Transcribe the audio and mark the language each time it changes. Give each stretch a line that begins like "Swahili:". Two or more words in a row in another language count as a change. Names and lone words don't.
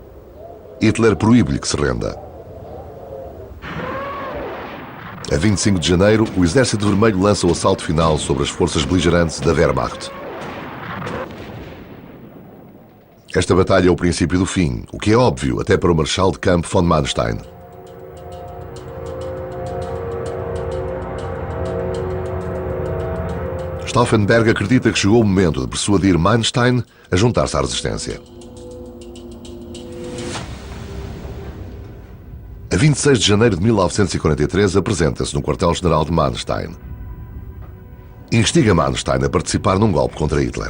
Portuguese: Hitler proíbe-lhe que se renda. A 25 de janeiro, o Exército Vermelho lança o assalto final sobre as forças beligerantes da Wehrmacht. Esta batalha é o princípio do fim, o que é óbvio até para o Marechal de Campo von Manstein. Stauffenberg acredita que chegou o momento de persuadir Manstein a juntar-se à resistência. A 26 de janeiro de 1943 apresenta-se no quartel-general de Manstein. Instiga Manstein a participar num golpe contra Hitler.